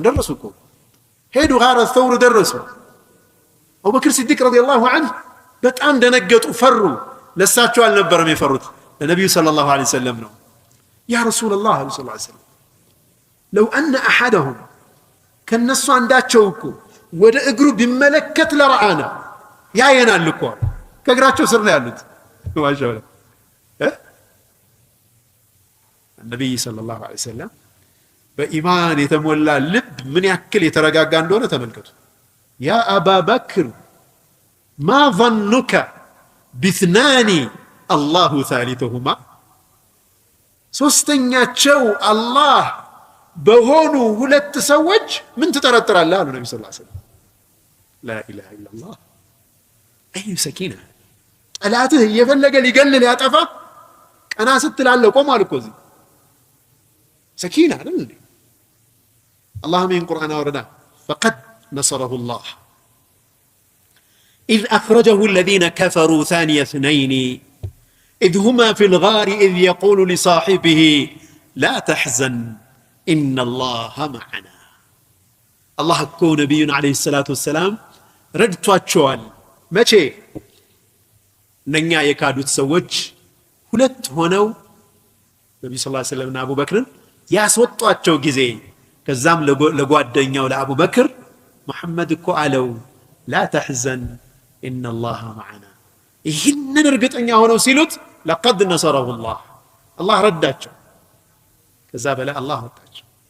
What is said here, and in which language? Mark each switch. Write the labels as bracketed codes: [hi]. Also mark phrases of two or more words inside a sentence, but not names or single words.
[am] ደረሱ እኮ ሄዱ። ጋር ተውር ደረሱ። አቡበክር ሲዲቅ [ar] رضي الله عنه [am] በጣም ደነገጡ፣ ፈሩ። ለሳቸው አልነበረም የፈሩት ለነብዩ [ar] صلى الله عليه وسلم [am] ነው። [ar] يا رسول الله صلى الله عليه وسلم لو أن أحدهم [am] ከነሱ አንዳቸው እኮ ወደ እግሩ ቢመለከት ለራአና ያየናል እኮ ከእግራቸው ስር ነው ያሉት። ማሻአላህ ነብዩ [ar] صلى الله عليه وسلم [am] በኢማን የተሞላ ልብ ምን ያክል የተረጋጋ እንደሆነ ተመልከቱ። [ar] يا أبا بكر ما ظنك باثنان الله ثالثهما [am] ሶስተኛቸው አላህ በሆኑ ሁለት ሰዎች ምን ትጠረጥራለህ አሉ ነብዩ [ar] صلى الله عليه وسلم። لا إله إلا الله [am] አይ ሰኪና ጠላትህ እየፈለገ ሊገልል ያጠፋ ቀና ስትላለ ቆማል እኮ እዚህ ሰኪና አይደል እንዴ? አላህ ምን ቁርአን አወረዳ [ar] فقد نصره الله إذ أخرجه الذين كفروا ثاني اثنين إذ هما في الغار إذ يقول لصاحبه لا تحزن إن الله معنا. [am] الله እኮ ነብዩን [ar] عليه الصلاة والسلام [am] ረድቷቸዋል። መቼ? እነኛ የካዱት ሰዎች ሁለት ሆነው ነብዩ [ar] صلى الله عليه وسلم [am] እና አቡበክርን ያስወጧቸው ጊዜ። ከዛም ለጓደኛው ለአቡበክር መሐመድ እኮ አለው [ar] لا تحزن إن الله معنا። [am] ይህንን እርግጠኛ ሆነው ሲሉት [ar] لقد نصره الله [am] አላህ ረዳቸው። ከዛ በላይ አላህ ወጣቸው።